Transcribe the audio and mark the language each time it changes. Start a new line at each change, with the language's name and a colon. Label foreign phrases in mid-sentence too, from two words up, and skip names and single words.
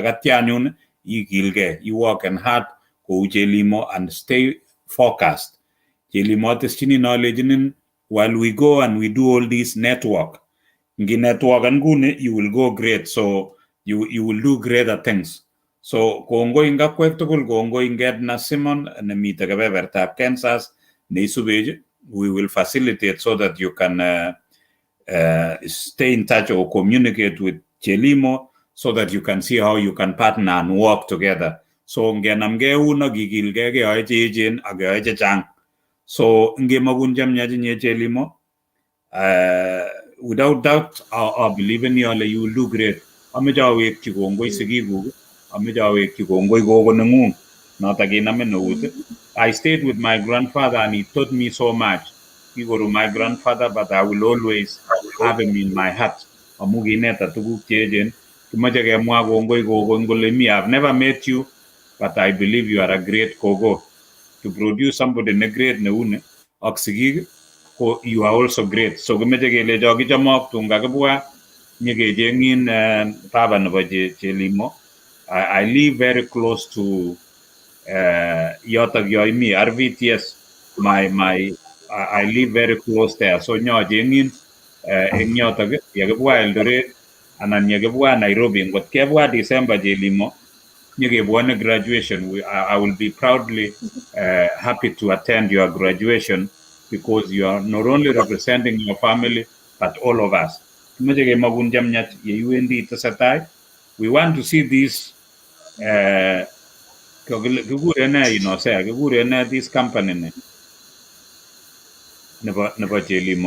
Kalenjin: Atya anyun ikilgei,
English: you work hard kou Jelimo and stay focused. Jelimo teschini knowledge while we go and we do all this network. Ngi network ngune you will go great, so you will do greater things.
Kalenjin: So kongoi ngakwek tugul, kongoi ngedna Simon nemite kebebertab Kansas neisubeje.
English: We will facilitate so that you can stay in touch or communicate with Jelimo so that you can see how you can partner and work together.
Kalenjin: So ngenamge uno gigilge keyoe cheechen ak keyoe chechang. So ngemakun chemyach nye Jelimo,
English: without doubt I believe in you, you will do great.
Kalenjin: Ameche awekchi kongoi sigikuk, ameche awekchi kongoi gogo nengung notok kinamin eut.
English: I stayed with my grandfather and he taught me so much. He was my grandfather, but I will always have him in my heart.
Kalenjin: Amu kineta tuguk cheechen. Kimeche kemwa kongoi gogo ngole me.
English: I've never met you, but I believe you are a great gogo. To produce somebody ne great
Kalenjin: neune ak sigik,
English: you are also great.
Kalenjin: So kimeche kelecho kichomok tun kakibwa nyekechengin baba nebo Jelimo.
English: I live very close to
Kalenjin: yotok yoimi
English: RVTS. I live very close there.
Kalenjin: So nyachengin eng yotok yakibwa Eldoret anan yakibwa Nairobi. Ngot kebwa December Jelimo nyekebwane graduation,
English: I will be proudly happy to attend your graduation, because you are not only representing your family but all of us. We want to see this this company nebo Jelimo.